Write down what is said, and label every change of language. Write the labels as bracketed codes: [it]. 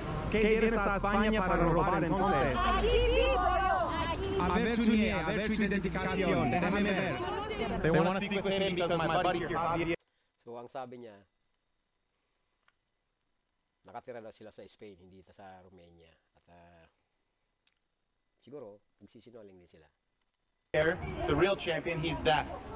[es] ¿Qué vienes a España para robar entonces? Aquí vivo yo. A ver tu NIE, a ver tu identificación. Déjame ver. [en] They want to speak with him because my buddy here, Javier. [tl] So, ang sabi niya, nakatira daw sila sa Spain, hindi sa Romania. At siguro, nagsisinungaling din sila. [en] The real champion, he's deaf.